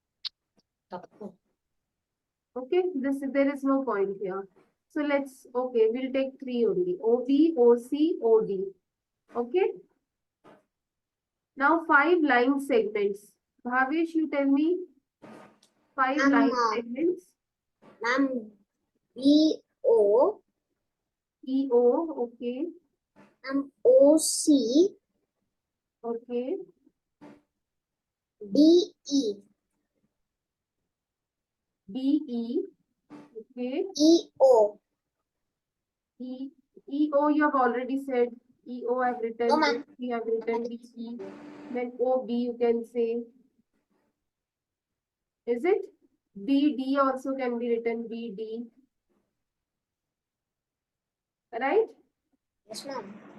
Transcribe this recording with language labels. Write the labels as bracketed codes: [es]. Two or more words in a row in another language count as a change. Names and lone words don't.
[en] Okay, there is no point here. So we'll take 3 only. O, B, O, C, O, D. Okay. Now 5 line segments. Bhavesh, you tell me 5 line segments. Ma'am, B O, E, O, okay, O C, okay. D E, B, E, okay. E O. E, E, O you have already said. E, O I've written. No, ma'am. We have written B, E. Then O, B you can say. Is it? B, D also can be written B, D. Right? Yes, ma'am.